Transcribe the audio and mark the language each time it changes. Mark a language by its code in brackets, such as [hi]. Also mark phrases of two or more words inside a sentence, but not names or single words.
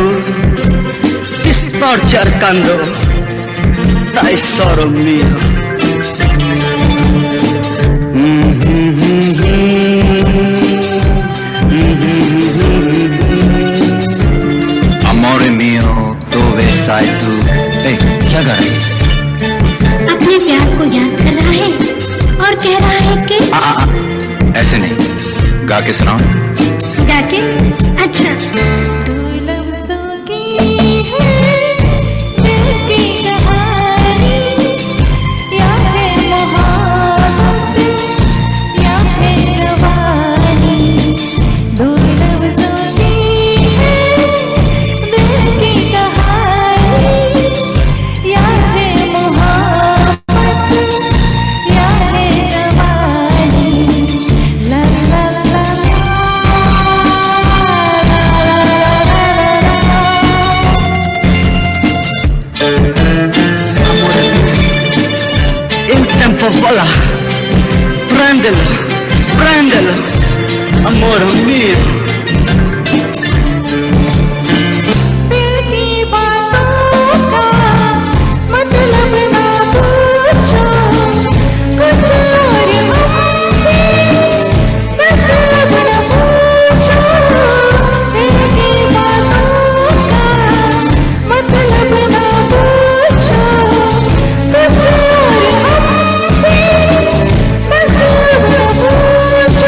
[it] Ti sto cercando, tesoro mio. Amore mio, dove sei tu? [hi] क्या कर रही है? अपने प्यार को याद कर रहा है और कह रहा है कि ऐसे नहीं, गा के सुनाओ. गा के? अच्छा. दो लफ्ज़ों की है दिल की कहानी, या है मोहब्बत या है जवानी. दो लफ्ज़ों की है दिल की कहानी, या है मोहब्बत या है जवानी. ला ला ला [it] Il tempo vola, prendelo, prendelo, amore mio. [hi] दिल की बातों का मतलब ना पूछो, कुछ और हमसे बस अब न पूछो. दिल की बातों का मतलब ना पूछो, कुछ और हमसे बस अब न पूछो.